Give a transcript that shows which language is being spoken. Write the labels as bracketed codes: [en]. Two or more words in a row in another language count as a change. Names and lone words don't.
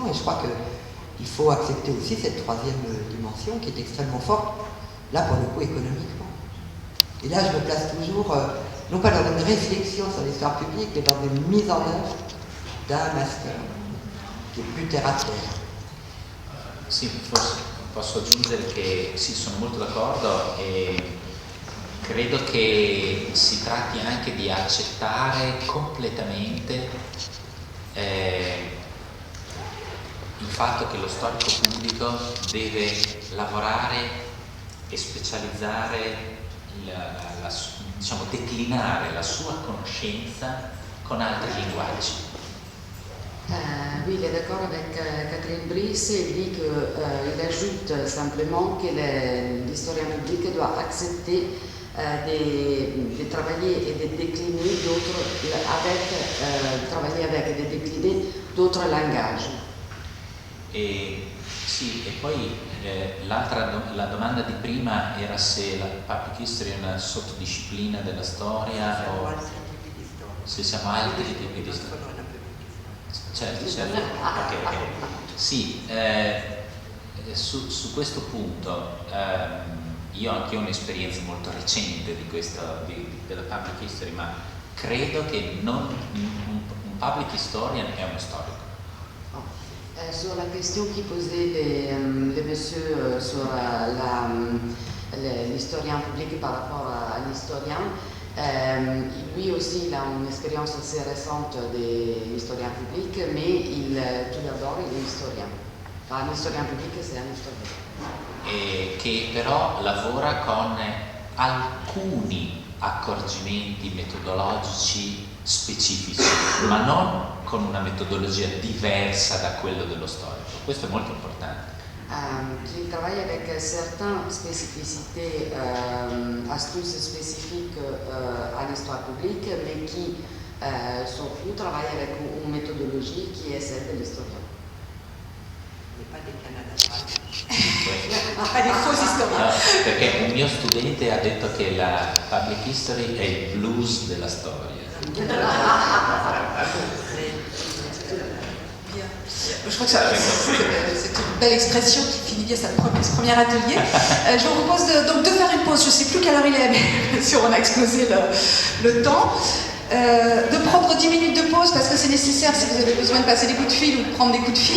[fr] Et je crois qu'il faut accepter aussi cette troisième dimension qui est extrêmement forte, là pour le coup économiquement. Et là, je me place toujours, non pas dans une réflexion sur l'histoire publique, mais dans une mise en œuvre d'un master qui est plus terre à terre. [it] Sì, forse posso aggiungere che sì, sono molto d'accordo e credo che si tratti anche di accettare completamente il fatto che lo storico pubblico deve lavorare e specializzare, diciamo, declinare la sua conoscenza con altri linguaggi. [fr] Oui, il est d'accord avec Catherine Brice. Il dit qu'il ajoute simplement que l'historien public doit accepter de travailler et de décliner travailler avec et de décliner d'autres langages. [it] Sì, e poi la domanda di prima era se la [en] public history [it] è una sottodisciplina della storia o se siamo altri tipi di storia. Certo, okay. Sì, su questo punto io anche ho un'esperienza molto recente della [en] public history, [it] ma credo che un [en] public historian [it] è uno storico. [fr] Sur la question qui posait le monsieur sur l'historien public par rapport à l'historien, lui aussi il a une expérience assez récente de l'historien public, mais tout d'abord il est historien. Enfin, un historien public c'est un historien. [it] E che però lavora con alcuni accorgimenti metodologici specifici, ma non con una metodologia diversa da quello dello storico. Questo è molto importante. [fr] Qui travaille avec certaines spécificités, astuces spécifiques à l'histoire publique, mais qui surtout travaille avec une méthodologie qui est celle de l'historien. Pas des Canada. Pas des faux historiens. [it] No, perché un mio studente ha detto che la [en] public history [it] è il blues della storia. [fr] Je crois que c'est une belle expression qui finit bien ce premier atelier. Je vous propose donc de faire une pause. Je ne sais plus quelle heure il est, mais bien sûr on a explosé le temps. De prendre 10 minutes de pause parce que c'est nécessaire si vous avez besoin de passer des coups de fil ou de prendre des coups de fil.